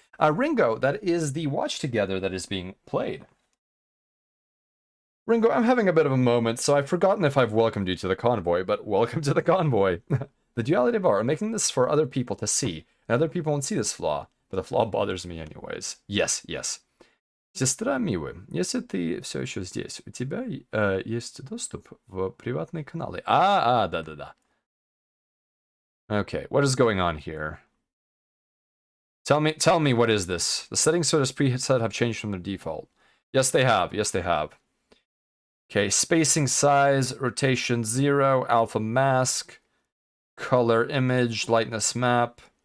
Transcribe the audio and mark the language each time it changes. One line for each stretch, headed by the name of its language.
English: Ringo, that is the Watch Together that is being played. Ringo, I'm having a bit of a moment, so I've forgotten if I've welcomed you to the convoy, but welcome to the convoy. The duality of art, I'm making this for other people to see, and other people won't see this flaw. But the flaw bothers me anyways. Yes, yes.
Russian: Сестра милая, если ты все еще здесь, у тебя есть доступ в приватные каналы. Да.
English: Okay, what is going on here? Tell me what is this? The settings for this preset have changed from the default. Yes, they have. Yes, they have. Okay, spacing, size, rotation 0, alpha mask, color image, lightness map.